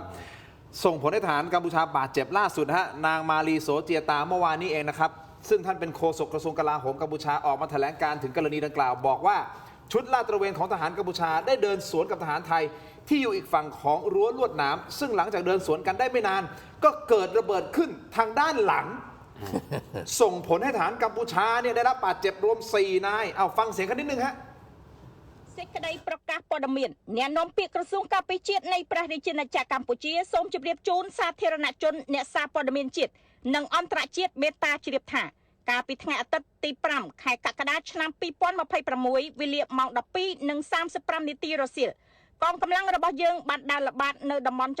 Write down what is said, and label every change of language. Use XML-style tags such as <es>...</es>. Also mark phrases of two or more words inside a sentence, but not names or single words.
<th>ส่งผลให้ทหารกัมพูชาบาดเจ็บล่าสุดฮะนางมาลีโสเจียตาเมื่อวานนี้เองนะครับซึ่งท่านเป็นโฆษกกระทรวงกลาโหมกัมพูชาออกมาแถลงการถึงกรณีดังกล่าว บอกว่าชุดลาดตระเวนของทหารกัมพูชาได้เดินสวนกับทหารไทย ที่อยู่อีกฝั่งของรั้วลวดหนามซึ่งหลังจากเดินสวนกันได้ไม่นาน ก็เกิดระเบิดขึ้นทางด้านหลัง ส่งผลให้ทหารกัมพูชาเนี่ยได้รับบาดเจ็บรวม4 นายเอาฟังเสียงกันนิดนึงฮะ</th> <km>សេចក្តីប្រកាសព័ត៌មានអ្នកនាំពាក្យក្រសួងការពារជាតិនៃព្រះរាជាណាចក្រកម្ពុជាសូមជម្រាបជូនសាធារណជនអ្នកសារព័ត៌មានជាតិនិងអន្តរជាតិមេត្តាជ្រាបថា កាលពីថ្ងៃអាទិត្យទី5ខែកក្កដាឆ្នាំ2026វេលាម៉ោង 12:35 នាទីរសៀលកងកម្លាំងរបស់យើងបានដើរល្បាតនៅតំបន់</km>